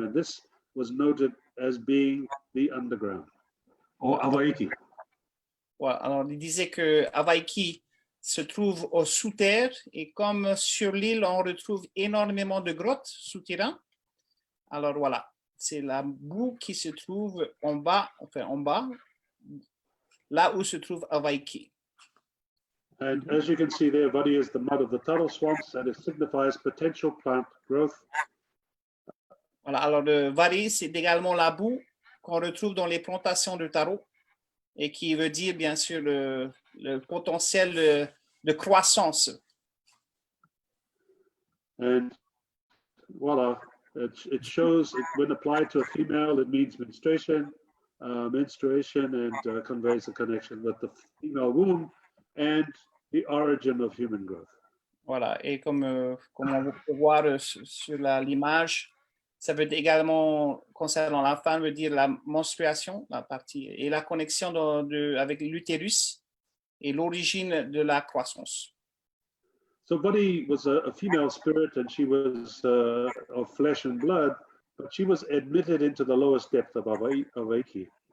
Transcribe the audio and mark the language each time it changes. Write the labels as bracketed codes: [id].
[en] And this was noted as being the underground, or Avaiki. [fr] Voilà. Alors, il disait que Avaiki se trouve au sous-terre et comme sur l'île, on retrouve énormément de grottes souterraines. Alors voilà, c'est la boue qui se trouve en bas, là où se trouve Avaiki. [en] And as you can see there, Vatea is the mud of the turtle swamps and it signifies potential plant growth. [fr] Voilà, alors le Vari, c'est également la boue qu'on retrouve dans les plantations de taro et qui veut dire bien sûr le potentiel de croissance. [en] And voila, it shows, when applied to a female, it means menstruation, and conveys a connection with the female womb and the origin of human growth. [fr] Voilà, et comme on peut voir sur l'image, ça veut également, concernant la femme, veut dire la menstruation, la partie, et la connexion avec l'utérus et l'origine de la croissance. [en] So Vatea was a female spirit and she was of flesh and blood, but she was admitted into the lowest depth of Avaiki.